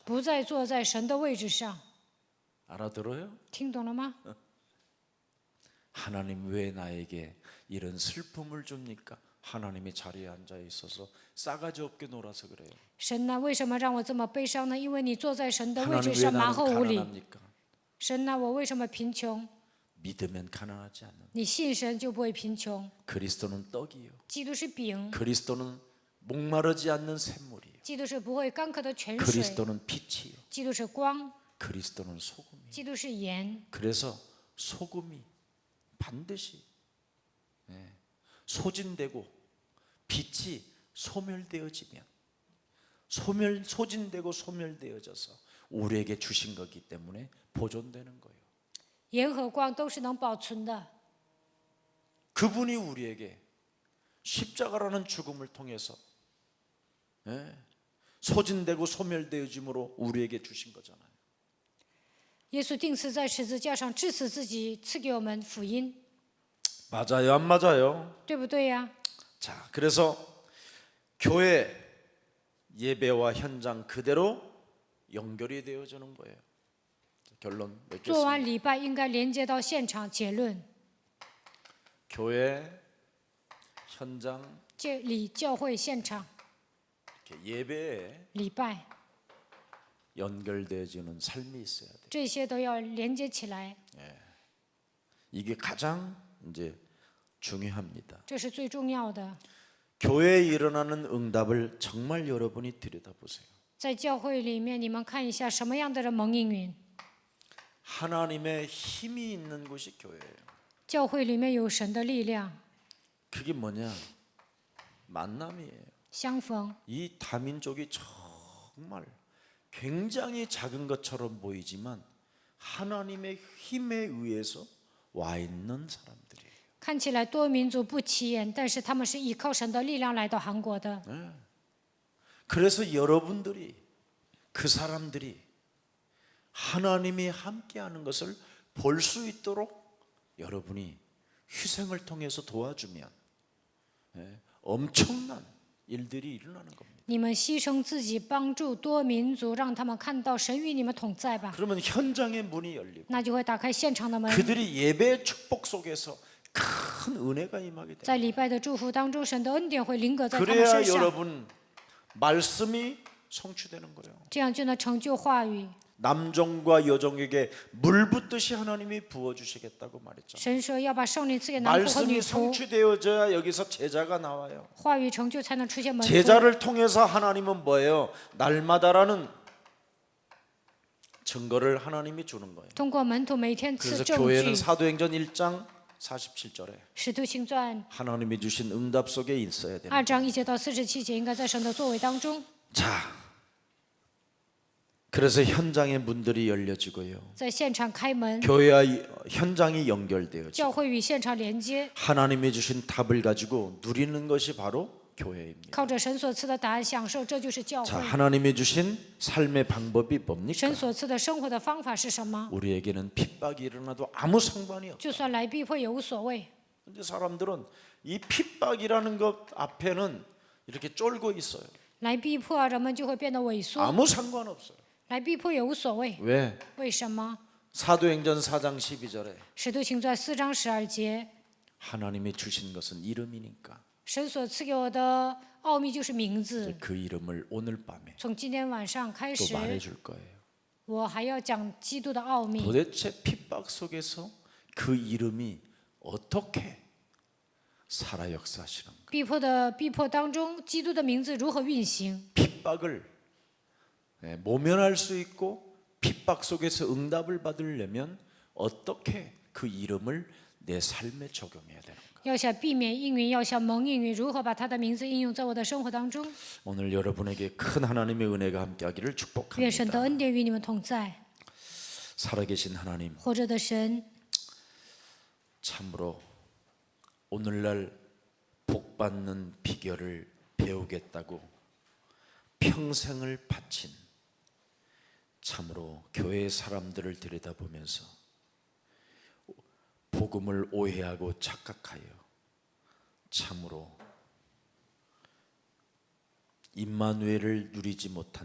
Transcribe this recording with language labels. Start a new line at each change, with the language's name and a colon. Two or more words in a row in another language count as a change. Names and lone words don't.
Chinese: 不再坐在神的位置上。
Korean: 알아들어요?
Chinese: 听懂了吗？
Korean: 하나님 왜 나에게 이런 슬픔을 줍니까? 하나님이 자리에 앉아 있어서 싸가지 없게 놀아서 그래요.
Chinese: 神呢，为什么让我这么悲伤呢？因为你坐在神的位
Korean: 하나님
Chinese: 置
Korean: 왜
Chinese: 上，蛮
Korean: 나는
Chinese: 横无理。
Korean: 가난합니까?
Chinese: 神呢，我为什么贫穷？
Korean: 믿으면 가난하지 않는.
Chinese: 你信神就不会贫穷。
Korean: 그리스도는 떡이요.
Chinese: 基督是饼，
Korean: 그리스도는 목마르지 않는 샘물이요.
Chinese: 基督是不会干渴的泉水，
Korean: 그리스도는 빛이요.
Chinese: 基督是光，
Korean: 그리스도는 소금이요.
Chinese: 基督是盐。
Korean: 그래서 소금이 반드시 소진되고 빛이 소멸되어지면 소진되고 소멸되어져서 우리에게 주신 거기 때문에 보존되는 거예요.
Chinese: 盐和光都是能保存的。
Korean: 그분이 우리에게 십자가라는 죽음을 통해서 소진되고 소멸되어짐으로 우리에게 주신 거잖아요.
Chinese: 耶稣钉死在十字架上，致死自己，赐给我们福音，
Korean: 맞아요, 안 맞아요?
Chinese: 对不对呀？
Korean: 자, 그래서 교회 예배와 현장 그대로 연결이 되어지는 거예요. 결론
Chinese: 做完
Korean: 맺겠습니다.
Chinese: 礼拜应该连接到现场。结论：
Korean: 교회 현장
Chinese: 教会现场
Korean: 이렇게 예배에
Chinese: 礼拜，
Korean: 연결되어지는 삶이 있어야 돼요.
Chinese: 这些都要连接起来，
Korean: 이게 가장 이제 중요합니다.
Chinese: 这是最重要的。
Korean: 교회에 일어나는 응답을 정말 여러분이 들여다보세요.
Chinese: 在教会里面，你们看一下什么样的人蒙应允？
Korean: 하나님의 힘이 있는 곳이 교회예요.
Chinese: 教会里面有神的力量，
Korean: 그게 뭐냐? 만남이에요.
Chinese: 相逢。
Korean: 이 다민족이 정말 굉장히 작은 것처럼 보이지만 하나님의 힘에 의해서 와 있는 사람들이에요.
Chinese: 看起来多民族不起眼，但是他们是依靠神的力量来到韩国的。
Korean: 그래서 여러분들이 그 사람들이 하나님이 함께하는 것을 볼 수 있도록 여러분이 희생을 통해서 도와주면 엄청난 일들이 일어나는 겁니다.
Chinese: 你们牺牲自己，帮助多民族，让他们看到神与你们同在吧，
Korean: 그러면 현장의 문이 열리고
Chinese: 那就会打开现场的门。
Korean: 그들이 예배의 축복 속에서 큰 은혜가 임하게 됩니다.
Chinese: 在礼拜的祝福当中，神的恩典会临格在他们
Korean: 그래야
Chinese: 身上，
Korean: 여러분 말씀이 성취되는 거예요.
Chinese: 这样就能成就话语。
Korean: 남종과 여종에게 물 붓듯이 하나님이 부어 주시겠다고 말했죠.
Chinese: 神说要把圣灵赐给男仆和
Korean: 말씀이
Chinese: 女仆，
Korean: 성취되어져야 여기서 제자가 나와요.
Chinese: 话语成就才能出现门徒。
Korean: 제자를 통해서 하나님은 뭐예요? 날마다라는 증거를 하나님이 주는 거예요.
Chinese: 通过门徒每天赐
Korean: 그래서
Chinese: 证
Korean: 교회는
Chinese: 据。
Korean: 사도행전 1장 47절에
Chinese: 使徒行传
Korean: 하나님이 주신 응답 속에 있어야 됩니다.
Chinese: 2 章1节到47节，应该在神的作为当中。
Korean: 자, 그래서 현장의 문들이 열려지고요.
Chinese: 在现场开门，
Korean: 교회와 현장이 연결되어지고
Chinese: 教会与现场连接，
Korean: 하나님이 주신 답을 가지고 누리는 것이 바로 교회입니다.
Chinese: 靠着神所赐的答案享受，这就是教
Korean: 자,
Chinese: 会。
Korean: 하나님이 주신 삶의 방법이 뭡니까?
Chinese: 神所赐的生活的方法是什么？
Korean: 우리에게는 핍박이 일어나도 아무 상관이 없어요.
Chinese: 就算来逼迫也无所谓。
Korean: 근데 사람들은 이 핍박이라는 것 앞에는 이렇게 쫄고 있어요.
Chinese: 来逼迫，人们就会变得萎缩；
Korean: 아무 상관없어요.
Chinese: 来逼迫也无所谓。
Korean: 왜?
Chinese: 为什么？
Korean: 사도행전 4장 12절에
Chinese: 使徒行传4章12节，
Korean: 하나님이 주신 것은 이름이니까
Chinese: 神所赐给我的奥秘就是名字。
Korean: 그 이름을 오늘 밤에
Chinese: 从今天晚上开
Korean: 또
Chinese: 始，
Korean: 말해줄 거예요.
Chinese: 我还要讲基督的奥秘。
Korean: 도대체 핍박 속에서 그 이름이 어떻게 살아 역사하시는 거예요?
Chinese: 逼迫当中，基督的名字如何运行？
Korean: 핍박을 모면할 수 있고 핍박 속에서 응답을 받으려면 어떻게 그 이름을 내 삶에 적용해야 되는가?
Chinese: 要想避免应允，要想蒙应允，如何把他的名字应用在我的生活当中？
Korean: 오늘 여러분에게 큰 하나님의 은혜가 함께하기를
Chinese: 愿神的
Korean: 축복합니다.
Chinese: 恩典与你们同在。
Korean: 살아계신 하나님,
Chinese: 活着的神，
Korean: 참으로 오늘날 복받는 비결을 배우겠다고 평생을 바친 참으로 교회 사람들을 들여다보면서 복음을 오해하고 착각하여 참으로 임마누엘을 누리지 못한